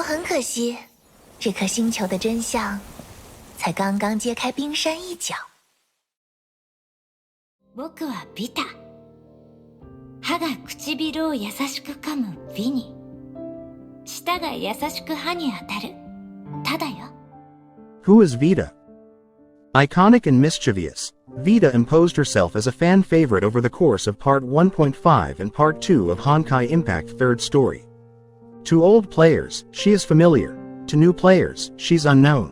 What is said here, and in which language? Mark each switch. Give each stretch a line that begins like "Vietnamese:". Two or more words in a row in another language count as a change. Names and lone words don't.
Chinese: 可惜，这颗星球的真相才刚刚揭开冰山一角。
Japanese: 僕はビタ。歯が唇を優しく噛むビニ。舌が優しく歯に当たる。ただよ。
English: Who is Vita? Iconic and mischievous, Vita imposed herself as a fan favorite over the course of Part 1.5 and Part 2 of Honkai Impact third story. To old players, she is familiar. To new players, she's unknown.